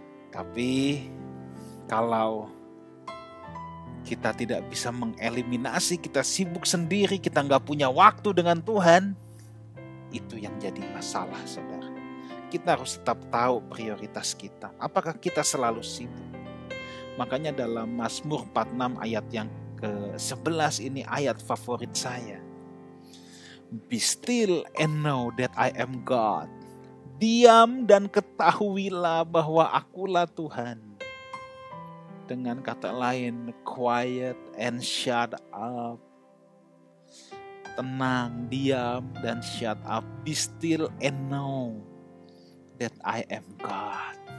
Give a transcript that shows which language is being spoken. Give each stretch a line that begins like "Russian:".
Indonesian: Tapi kalau kita tidak bisa mengeliminasi, kita sibuk sendiri, kita nggak punya waktu dengan Tuhan, itu yang jadi masalah saudara. Kita harus tetap tahu prioritas kita. Apakah kita selalu sibuk? Makanya dalam Mazmur 46 ayat yang ke-11 ini ayat favorit saya.
English: Be still and know that I am God.
Indonesian: Diam dan ketahuilah bahwa akulah Tuhan. Dengan kata lain,
English: quiet and shut up.
Indonesian: Tenang, diam dan
English: shut up. Be still and know that I am God.